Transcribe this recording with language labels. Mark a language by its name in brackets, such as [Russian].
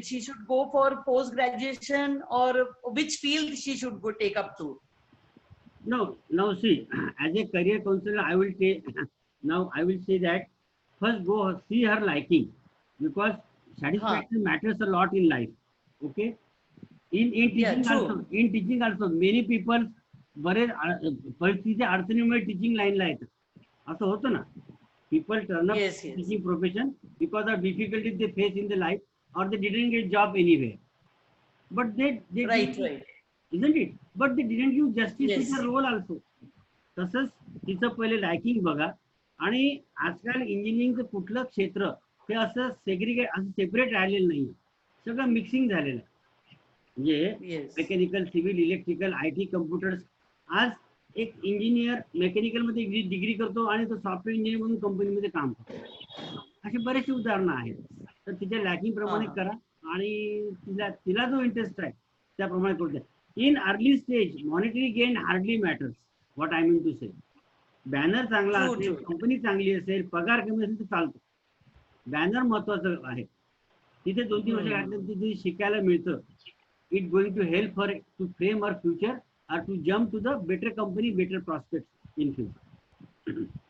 [English] She should go for post graduation, or which field she should go take up to? No, now see, as a career counselor, I will say now I will say that first go see her liking, because satisfaction matters a lot in life. Okay. In teaching in teaching also many people [Marathi] बरेच परिस्थितीच्या अडचणीमुळे teaching लाईनला येतात असं होतं ना. [English] People turn up teaching profession because of difficulties they face in the life, or they didn't get job anywhere. But they right. Isn't it? But they didn't give justice to their role also. [Marathi] तसंच तिचं पहिले liking बघा. आणि आजकाल इंजिनिअरिंगचं कुठलं क्षेत्र हे असं सेग्रिगेट असं सेपरेट राहिलेलं नाही, सगळं मिक्सिंग झालेलं आहे. म्हणजे mechanical, civil, electrical, IT, computers. आज एक इंजिनियर मेकॅनिकल मध्ये डिग्री करतो आणि तो सॉफ्टवेअर इंजिनियर म्हणून कंपनीमध्ये काम करतो. अशी बरेचशी उदाहरणं आहेत. तर तिच्या लॅकिंग प्रमाणे करा आणि तिला जो इंटरेस्ट आहे त्याप्रमाणे करू द्या. [English] In early stage monetary gain hardly matters. What I mean to say, [Marathi] banner चांगला असेल, कंपनी चांगली असेल, पगार कमी असेल तर चालतो. बॅनर महत्वाचं आहे. तिथे 2-3 वर्ष घातल्यानंतर तिथे शिकायला मिळतं. [English] It going to help for to frame our future or to jump to the better company, better prospects in future.